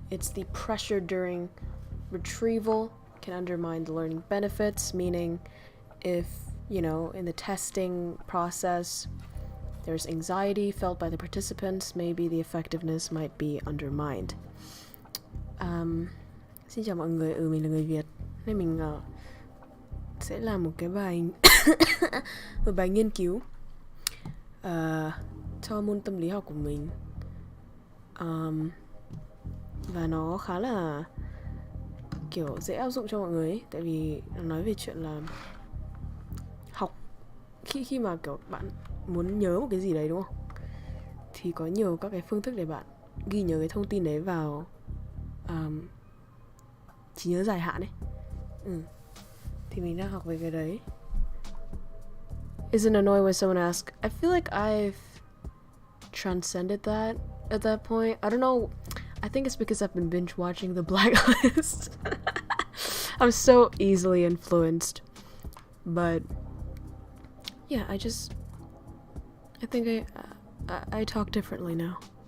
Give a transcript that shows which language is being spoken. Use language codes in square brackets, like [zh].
[en] It's the pressure during retrieval can undermine the learning benefits, meaning if, you know, in the testing process there's anxiety felt by the participants, maybe the effectiveness might be undermined. [vi] Xin chào mọi người, mình là người Việt nên mình sẽ làm một cái bài một bài nghiên cứu cho môn tâm lý học của mình, và nó khá là kiểu dễ áp dụng cho mọi người ấy, tại vì nó nói về chuyện là học khi mà kiểu bạn muốn nhớ một cái gì đấy đúng không, thì có nhiều các cái phương thức để bạn ghi nhớ cái thông tin đấy vào trí nhớ dài hạn ấy. Thì mình đang học về cái đấy. [en] Isn't annoying when someone asks. I feel like I've transcended that at that point. I don't know. I think it's because I've been binge watching The Blacklist. I'm so easily influenced. But yeah, I think I talk differently now.